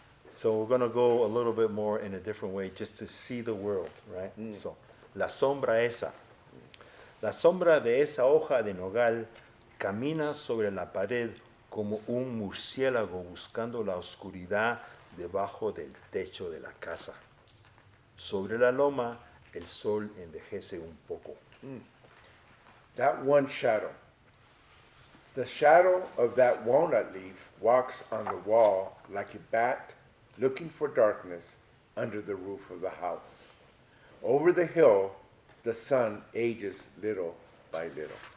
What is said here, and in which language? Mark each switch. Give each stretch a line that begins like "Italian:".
English: So we're going to go a little bit more in a different way, just to see the world, right?
Spanish: So, la sombra de esa hoja de nogal camina sobre la pared como un murciélago buscando la oscuridad debajo del techo de la casa. Sobre la loma, el sol envejece un poco.
English: That one shadow. The shadow of that walnut leaf walks on the wall like a bat looking for darkness under the roof of the house. Over the hill, the sun ages little by little.